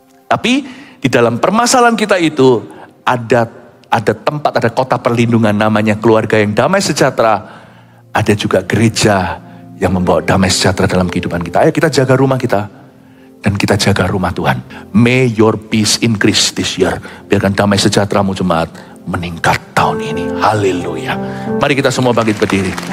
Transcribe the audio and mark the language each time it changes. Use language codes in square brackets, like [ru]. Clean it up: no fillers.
[id] Tapi di dalam permasalahan kita itu ada tempat, ada kota perlindungan namanya keluarga yang damai sejahtera. Ada juga gereja yang membawa damai sejahtera dalam kehidupan kita. Ayo kita jaga rumah kita. Dan kita jaga rumah Tuhan. [en] May your peace increase this year. [id] Biarkan damai sejahteramu jemaat meningkat tahun ini. Haleluya. Mari kita semua bangkit berdiri.